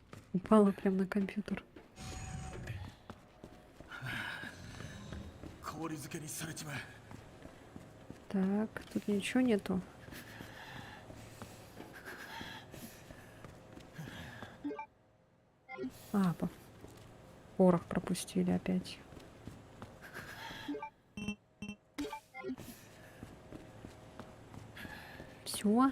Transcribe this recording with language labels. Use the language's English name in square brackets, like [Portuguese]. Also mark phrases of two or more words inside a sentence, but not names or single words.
[Russian] Упала прям на компьютер. [Japanese] 氷漬けにされちまう。 [Russian] Так, тут ничего нету. А, порох пропустили опять. Все.